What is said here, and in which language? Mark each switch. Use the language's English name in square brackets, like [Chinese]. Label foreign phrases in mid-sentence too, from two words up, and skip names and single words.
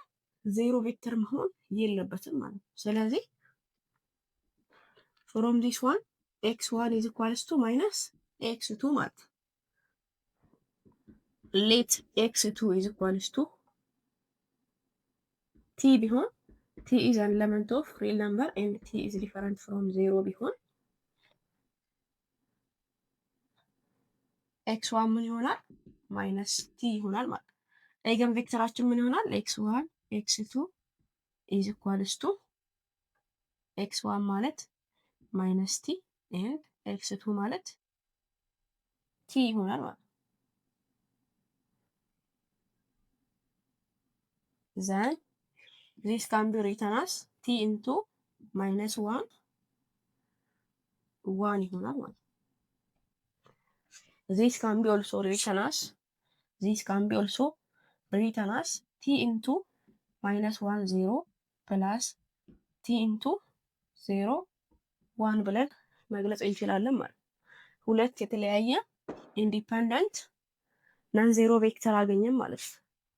[Amharic] 0 ቬክተር መሆን የለበትም ማለት ነው። ስለዚህ [English] from this one x1 is equals to minus x2 [Amharic] ማለት ነው። [English] let x2 is equals to t [Amharic] ቢሆን [English] t is an element of real number and t is different from 0 [Amharic] ቢሆን x1 ምን ይሆናል? [English] minus t [Amharic] ይሆናል ማለት ነው። [English] eigen vector [Amharic] ምን ይሆናል? [English] x1 x2 is equals to x1 [Amharic] ማለት [English] minus t and x2 [Amharic] ማለት t ይሆናል ማለት ነው። [English] then this can be written as t into minus 1 [Amharic] ይሆናል ማለት ነው። [English] this can be also written as t into minus 1 0 plus t into 0 1 [Amharic] ብለን መግለጽ እንችላለን ማለት ነው። ሁለት የተለያየ [English] independent non zero vector [Amharic] አገኘን ማለት ነው።